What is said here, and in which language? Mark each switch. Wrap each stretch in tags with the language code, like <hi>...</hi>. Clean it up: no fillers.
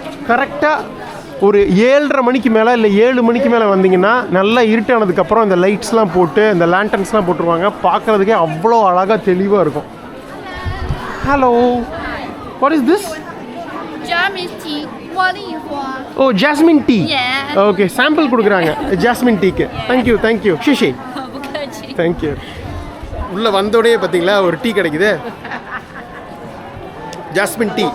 <ta>கரெக்டாக ஒரு 7:30 மணிக்கு மேலே இல்லை 7 மணிக்கு மேலே வந்தீங்கன்னா நல்லா இருட்டானதுக்கப்புறம் இந்த லைட்ஸ்லாம் போட்டு இந்த லேண்டன்ஸ்லாம் போட்டுருவாங்க. பார்க்குறதுக்கே அவ்வளோ அழகாக தெளிவாக இருக்கும்.</ta> <en>Hello, what is this? Jasmine tea,</en> <zh>茉莉花。</zh> <ta>O, jasmine tea.</ta> <en>Yeah.</en> <ta>Okay, sample கொடுக்குறாங்க ஜாஸ்மின் டீக்கு.</ta> <en>thank you</en> <zh>ஷிஷி. 不客气。</zh> <en>Thank you.</en> <ta>உள்ளே வந்தோடனே பார்த்தீங்களா ஒரு டீ கிடைக்குது, ஜாஸ்மின் டீ.</ta>